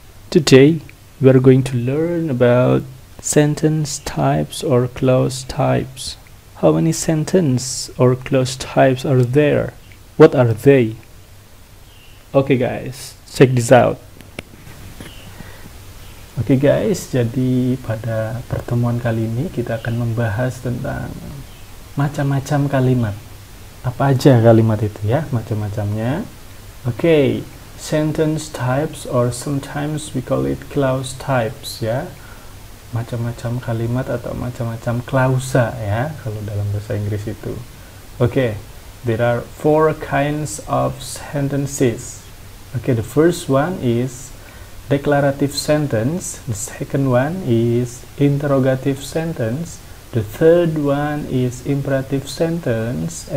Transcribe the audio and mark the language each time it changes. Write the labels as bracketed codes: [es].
[en] Today we are going to learn about sentence types or clause types. How many sentence or clause types are there? What are they? Okay guys, check this out. [id] Oke guys, jadi pada pertemuan kali ini kita akan membahas tentang macam-macam kalimat. Apa aja kalimat itu ya, macam-macamnya. Oke, [en] sentence types or sometimes we call it clause types [id] ya. Macam-macam kalimat atau macam-macam klausa ya, kalau dalam bahasa Inggris itu. Oke. [en] There are 4 kinds of sentences. Okay, the first one is declarative sentence. The second one is interrogative sentence. The third one is imperative sentence.